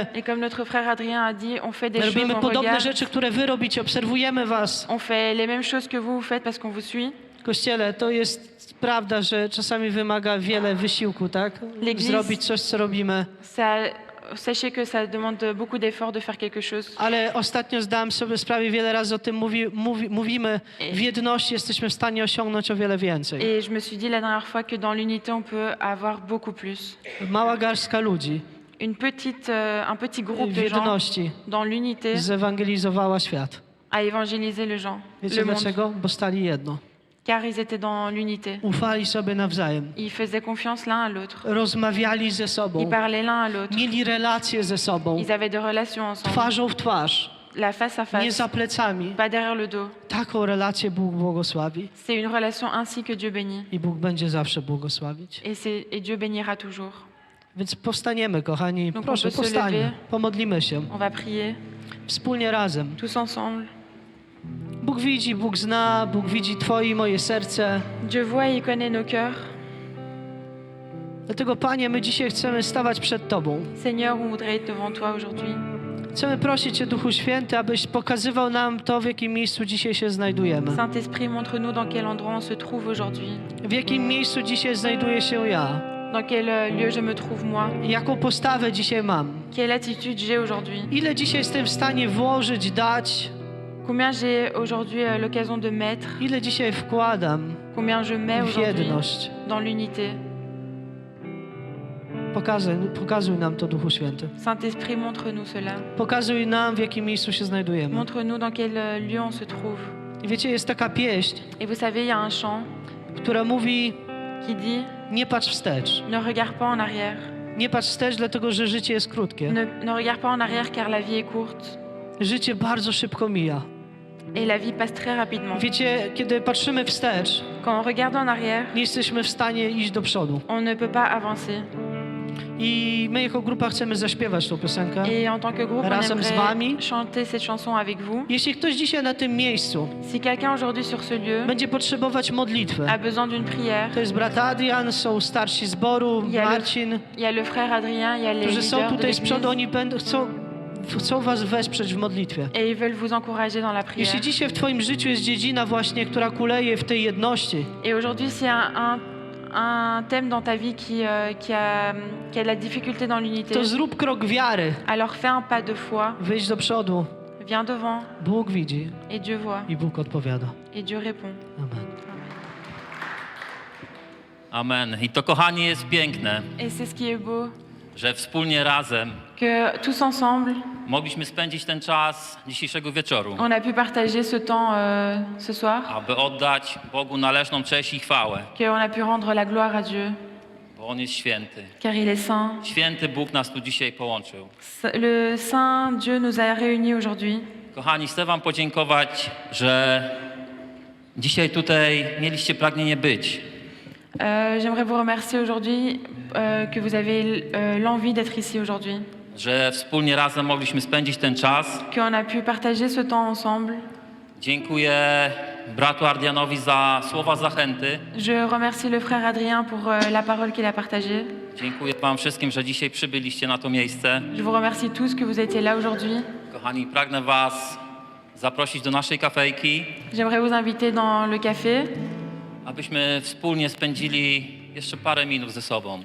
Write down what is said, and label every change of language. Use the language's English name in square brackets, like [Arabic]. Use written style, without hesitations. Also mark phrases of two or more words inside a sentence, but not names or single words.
[French] Et comme notre frère Adrien a dit, on fait des choses, [Polish] robimy [French] on [Polish] podobne [French] regarde, [Polish] rzeczy, które wy robicie, obserwujemy was. [French] on fait les mêmes choses que vous faites parce qu'on vous suit. [Polish] Kościele, to jest prawda, że czasami wymaga wiele wysiłku, tak? [French] L'Église. [Polish] Zrobić coś, co robimy. [French] Ça sachez que ça demande beaucoup d'efforts de faire quelque chose. [Polish] Ale ostatnio zdałem sobie sprawę, wiele razy o tym mówimy, w jedności jesteśmy w stanie osiągnąć o wiele więcej. [French] Et je me suis dit la dernière fois que dans l'unité, on peut avoir beaucoup plus. [Polish] Mała garstka ludzi [French] Un petit groupe [Polish] w [French] de gens [Polish] jedności [French] dans l'unité [Polish] zewangelizowała świat. [French] a évangélisé le [Polish] Wiecie [French] monde. [Polish] dlaczego? Bo stali jedno. [French] Car ils étaient dans l'unité. [Polish] Ufali sobie nawzajem. [French] Ils faisaient confiance l'un à l'autre. [Polish] Rozmawiali ze [French] Ils [Polish] sobą. [French] parlaient l'un à l'autre. [Polish] Mieli relacje ze sobą. [French] Ils avaient des relations ensemble. [Polish] Twarzą w twarz. [French] La face à [Polish] Nie [French] face, [Polish] za plecami. [French] pas derrière le dos. [Polish] Taką relację Bóg błogosławi. [French] C'est une relation ainsi que Dieu bénit. [Polish] I Bóg będzie zawsze błogosławić. [French] Et Dieu bénira toujours. [Polish] Więc powstaniemy, kochani. [French] Donc [Polish] Proszę, [French] on peut se [Polish] powstańmy. [French] lever. [Polish] Pomodlimy się. [French] On va prier [Polish] Wspólnie razem. [French] tous ensemble. [Polish] Bóg widzi, Bóg zna, Bóg widzi Twoje i moje serce. [French] Dieu voit et il connaît nos cœurs. [Polish] Dlatego, Panie, my dzisiaj chcemy stawać przed Tobą. [French] Seigneur, on voudrait être devant toi aujourd'hui. [Polish] Chcemy prosić Cię, Duchu Święty, abyś pokazywał nam to, w jakim miejscu dzisiaj się znajdujemy. [French] Saint-Esprit, montre-nous dans quel endroit on se trouve aujourd'hui. [Polish] W jakim miejscu dzisiaj znajduję się ja. [French] Dans quel lieu je me trouve moi. [Polish] Jaką postawę dzisiaj mam. [French] Quelle attitude j'ai aujourd'hui. [Polish] Ile dzisiaj jestem w stanie włożyć, dać. [French] Combien j'ai aujourd'hui l'occasion de mettre. [Polish] Ile dzisiaj wkładam [French] Combien je mets [Polish] w [French] aujourd'hui [Polish] jedność. [French] dans l'unité. [Polish] Pokazuj nam to, Duchu Święty. [French] Saint-Esprit, montre-nous cela. [Polish] Pokazuj nam, w jakim miejscu się znajdujemy. [French] Montre-nous dans quel lieu on se trouve. [Polish] I wiecie, jest taka pieśń, [French] Et vous savez, il y a un chant [Polish] która mówi: [French] qui dit [Polish] nie patrz wstecz. [French] ne regarde pas en arrière. [Polish] Nie patrz wstecz, dlatego że życie jest krótkie. [French] Ne regarde pas en arrière car la vie est courte. [Polish] Życie bardzo szybko mija. [French] Et la vie passe très rapidement. [Polish] Wiecie, kiedy patrzymy wstecz, [French] Quand on regarde en arrière, [Polish] nie jesteśmy w stanie iść do przodu. [French] on ne peut pas avancer. [Polish] I my jako grupa chcemy zaśpiewać tą piosenkę. [French] Et en tant que groupe, on [Polish] Razem z wami. [French] aimerait chanter cette chanson avec vous. [Polish] Jeśli ktoś dzisiaj na tym miejscu [French] Si quelqu'un aujourd'hui sur ce lieu [Polish] będzie potrzebować modlitwy, [French] a besoin d'une prière, [Polish] to jest brat Adrian, są starsi zboru, Ja le- Marcin, [French] il y a le frère Adrien, il y a les [Polish] którzy są [French] leaders de [Polish] tutaj z przodu, [French] l'église [Polish] oni chcą was wesprzeć w modlitwie. [French] et ils veulent vous encourager dans la prière. [Polish] Jeśli dzisiaj w twoim życiu jest dziedzina właśnie, która kuleje w tej jedności, [French] Et aujourd'hui, s'il y a un thème dans ta vie qui a de la difficulté dans l'unité, [Polish] to zrób krok wiary. [French] alors fais un pas de foi, [Polish] Wyjdź do przodu. [French] viens devant [Polish] Bóg widzi [French] et Dieu voit [Polish] i Bóg odpowiada. [French] et Dieu répond. [Polish] Amen. [French] Amen. [Polish] I to, kochani, jest piękne, [French] Et c'est ce qui est beau, [Polish] że wspólnie razem [French] que tous ensemble, [Polish] mogliśmy spędzić ten czas dzisiejszego wieczoru, [French] on a pu partager ce temps ce soir, [Polish] aby oddać Bogu należną cześć i chwałę, [French] qu'on a pu rendre la gloire à Dieu, [Polish] bo On jest święty. [French] car il est saint. [Polish] Święty Bóg nas tu dzisiaj połączył. [French] Le Saint Dieu nous a réunis aujourd'hui. [Polish] Kochani, chcę wam podziękować, że dzisiaj tutaj mieliście pragnienie być. [French] J'aimerais vous remercier aujourd'hui que vous avez l'envie d'être ici aujourd'hui, [Polish] Że wspólnie razem mogliśmy spędzić ten czas. [French] qu'on a pu partager ce temps ensemble. [Polish] Dziękuję bratu Ardianowi za słowa zachęty. [French] Je remercie le frère Adrien pour la parole qu'il a partagée. [Polish] Dziękuję wam wszystkim, że dzisiaj przybyliście na to miejsce. [French] Je vous remercie tous que vous étiez là aujourd'hui. [Polish] Kochani, pragnę was zaprosić do naszej kafejki, [French] J'aimerais vous inviter dans le café [Polish] abyśmy wspólnie spędzili jeszcze parę minut ze sobą.